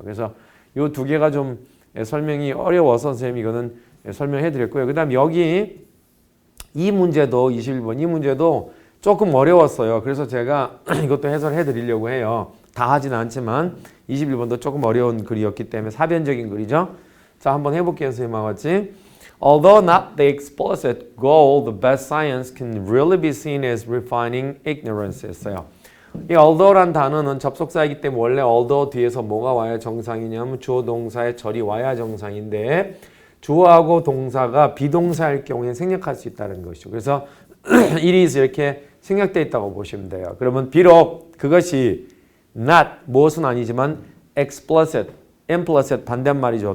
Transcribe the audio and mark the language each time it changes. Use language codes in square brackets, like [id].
[ko] 그래서 이 두 개가 좀 설명이 어려워서 선생님이 이거는 설명해 드렸고요. 그 다음 여기 이 문제도 21번 이 문제도 조금 어려웠어요. 그래서 제가 이것도 해설해 드리려고 해요. 다 하진 않지만 21번도 조금 어려운 글이었기 때문에 사변적인 글이죠. 자 한번 해볼게요. 선생님과 같이 [en] Although not the explicit goal, the best science can really be seen as refining ignorance [ko] 했어요. 이 although란 단어는 접속사이기 때문에 원래 although 뒤에서 뭐가 와야 정상이냐면 주어 동사의 절이 와야 정상인데 주어하고 동사가 비동사일 경우에 생략할 수 있다는 것이죠. 그래서 it is 이렇게 생략되어 있다고 보시면 돼요. 그러면 비록 그것이 not 무엇은 아니지만 explicit, implicit 반대말이죠.